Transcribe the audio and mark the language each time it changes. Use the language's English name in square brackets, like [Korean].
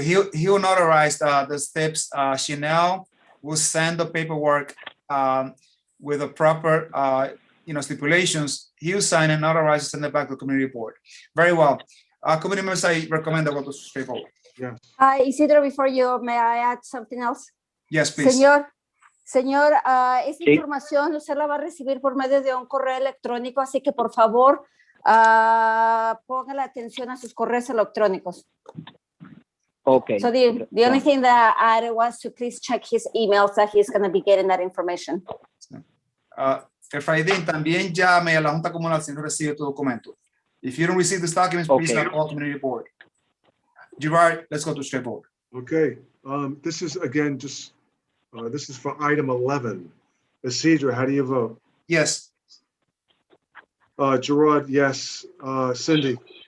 [English] He'll notarize the steps. Chanel will send the paperwork with the proper, stipulations. He'll sign and notarize and send it back to the community board. Very well. Committee members, I recommend that go to paperwork. Yes. Isidro, before you, may I add something else? Yes, please. [Spanish] Señor, esta Sí. información usted la va a recibir por medio de un correo electrónico, así que por favor ponga la atención a sus correos electrónicos. [English] Okay. So the only thing that I was to please check his emails that he's going to be getting that information. [Spanish] Efraín, también llame a la Junta Comunal si no recibe tu documento. [English] If you don't receive these documents, please call community board. Gerard, let's go to straight board. Okay, this is again, just, this is for item 11. Isidro, how do you vote? Yes. Gerard, yes. Cindy?